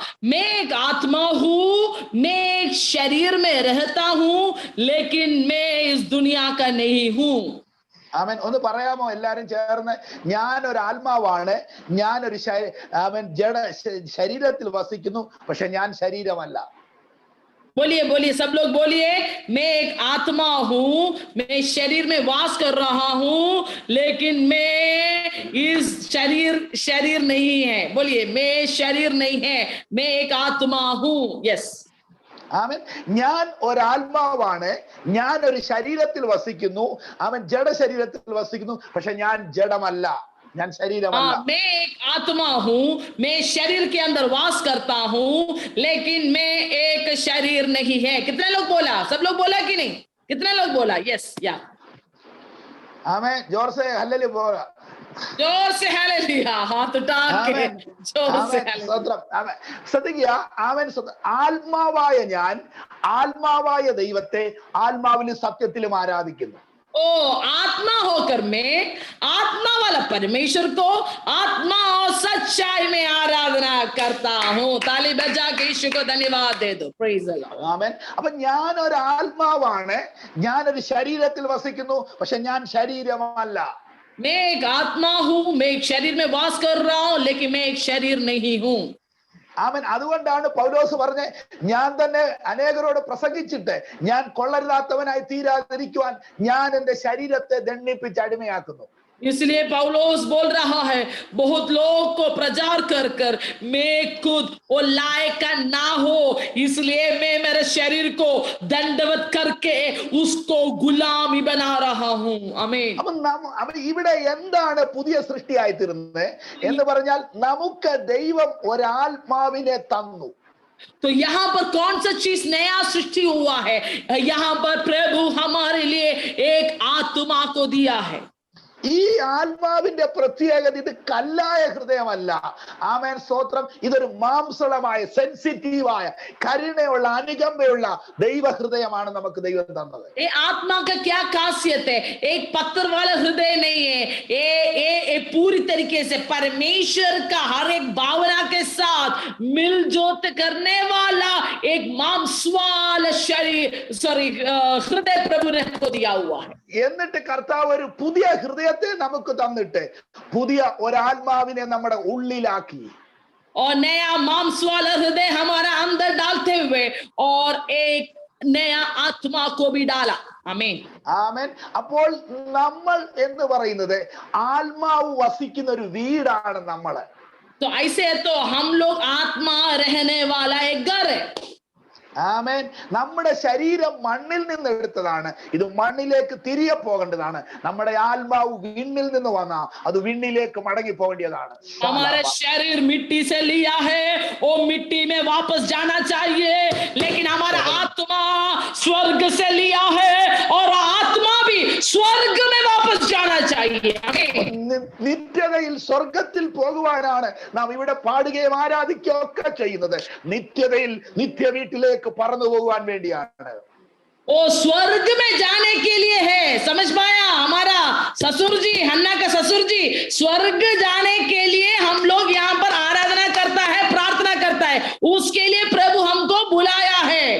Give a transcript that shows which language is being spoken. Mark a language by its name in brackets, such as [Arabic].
[Hindi] मैं एक आत्मा हूं, मैं एक शरीर में रहता हूं, लेकिन मैं इस दुनिया का नहीं हूं. [Malayalam] ആമേൻ. ഒന്ന് പറയാമോ എല്ലാരും ചേർന്ന്? ഞാൻ ഒരു ആത്മാവാണ്, ഞാനൊരു ആമേൻ ജഡ ശരീരത്തിൽ വസിക്കുന്നു, പക്ഷെ ഞാൻ ശരീരമല്ല. [Hindi] बोलिए, सब लोग बोलिए, मैं एक आत्मा हूं, मैं शरीर में वास कर रहा हूं, लेकिन मैं इस शरीर नहीं है. बोलिए, मैं शरीर नहीं है, मैं एक आत्मा हूं. [English] Yes. [Malayalam] ആമേൻ. ഞാൻ ഒരു ആത്മാവാണ്, ഞാൻ ഒരു ശരീരത്തിൽ വസിക്കുന്നു. അവൻ ജഡ ശരീരത്തിൽ വസിക്കുന്നു, പക്ഷെ ഞാൻ ജഡമല്ല, ഞാൻ ശരീരമല്ല. [Hindi] मैं एक आत्मा हूं, मैं शरीर के अंदर वास करता हूं, लेकिन मैं एक शरीर नहीं है. कितने लोग बोला? सब लोग बोला कि नहीं? कितने लोग बोला? [English] Yes, yeah. [Hindi] ആമേൻ. जोर से हल्लेलुया बोला. जोर से हालेलुया. हाथ उठा के जोर से हालेलुया. [Malayalam] ശ്രദ്ധിക്കുക. ആമേൻ. ആത്മാവായ ഞാൻ ആത്മാവായ ദൈവത്തെ ആത്മാവിലും സത്യത്തിലും ആരാധിക്കുന്നു. [Hindi] ओ आत्मा होकर मैं आत्मा वाला परमेश्वर को आत्मा और सच्चाई में आराधना करता हूँ. ताली बजा के यीशु को धन्यवाद दे दो. [English] Praise the Lord. [Malayalam] ആമേൻ. അപ്പൊ ഞാൻ ഒരു ആത്മാവാണ്, ഞാനൊരു ശരീരത്തിൽ വസിക്കുന്നു, പക്ഷെ ഞാൻ ശരീരമല്ല. [Hindi] मैं एक आत्मा हूँ, मैं एक शरीर में वास कर रहा हूँ, लेकिन मैं एक शरीर नहीं हूँ. [Malayalam] ആമേൻ. അതുകൊണ്ടാണ് പൗലോസ് പറഞ്ഞ ഞാൻ തന്നെ അനേകരോട് പ്രസംഗിച്ചിട്ട് ഞാൻ കൊള്ളരുതാത്തവനായി തീരാതിരിക്കുവാൻ ഞാൻ എന്റെ ശരീരത്തെ ദണ്ഡിപ്പിച്ച് അടിമയാക്കുന്നു. [Hindi] इसलिए पौलुस बोल रहा है बहुत लोग को प्रचार कर कर मैं खुद वो लायक ना हो, इसलिए मैं मेरे शरीर को दंडवत करके उसको गुलामी बना रहा हूं. आमीन. [Malayalam] അപ്പൊ ഇവിടെ എന്താണ് പുതിയ സൃഷ്ടിയായി തീരുന്നത് എന്ന് പറഞ്ഞാൽ നമുക്ക് ദൈവം ഒരാത്മാവിനെ തന്നു. [Hindi] तो यहाँ पर कौन सा चीज नया सृष्टि हुआ है? यहाँ पर प्रभु हमारे लिए एक आत्मा को दिया है. [Malayalam] ഈ ആത്മാവിന്റെ പ്രത്യേകത ഇത് കല്ലായ ഹൃദയമല്ല. ആമേൻ, സ്തോത്രം. ഇതൊരു മാംസളമായ സെൻസിറ്റീവായ കരുണയുള്ള അനുകമ്പയുള്ള ദൈവ ഹൃദയമാണ് നമുക്ക് ദൈവം തന്നത്. [Hindi] ये आत्मा का क्या खासियत है? एक पत्थर वाला हृदय नहीं है, ये पूरी तरीके से परमेश्वर का हर एक भावना के साथ मिलजोत करने वाला एक मांसवाल शरीर हृदय प्रभु ने हमको दिया हुआ है. [Malayalam] എന്നിട്ട് കർത്താവ് ഒരു പുതിയ ഹൃദയത്തെ നമുക്ക് തന്നിട്ട് പുതിയ ഒരാത്മാവിനെ നമ്മുടെ ഉള്ളിലാക്കി. [Hindi] और नया मांस वाला हृदय हमारा अंदर डालते हुए और एक नया आत्मा को भी डाला. आमीन. [Malayalam] ആമേൻ. അപ്പോൾ നമ്മൾ എന്ന് പറയുന്നത് ആത്മാവ് വസിക്കുന്ന ഒരു വീടാണ് നമ്മള്. [Hindi] तो ऐसे तो हम लोग आत्मा रहने वाला एक घर है. [Malayalam] ആമേൻ. നമ്മുടെ ശരീരം മണ്ണിൽ നിന്ന് എടുത്തതാണ്. ഇത് മണ്ണിലേക്ക് തിരികെ പോകേണ്ടതാണ്. നമ്മുടെ ആത്മാവ് വിണ്ണിൽ നിന്ന് വന്ന അത് വിണ്ണിലേക്ക് മടങ്ങി പോകേണ്ടതാണ്. [Hindi] हमारा शरीर मिट्टी से लिया है, वो मिट्टी में वापस जाना चाहिए, लेकिन हमारा आत्मा स्वर्ग से लिया है और आत्मा भी स्वर्ग में वापस जाना चाहिए. [Malayalam] നിത്യതയിൽ സ്വർഗത്തിൽ പോകുവാനാണ് നാം ഇവിടെ പാടുകയും ആരാധിക്കുകയും ഒക്കെ ചെയ്യുന്നത്. നിത്യതയിൽ നിത്യ വീട്ടിലേക്ക് പറന്നു പോകുവാൻ വേണ്ടിയാണ്. [Hindi] वो स्वर्ग में जाने के लिए है. समझ पाया? हमारा ससुर जी, हन्ना का ससुर जी, स्वर्ग जाने के लिए हम लोग यहाँ पर आराधना करता है, प्रार्थना करता है, उसके लिए प्रभु हमको बुलाया है.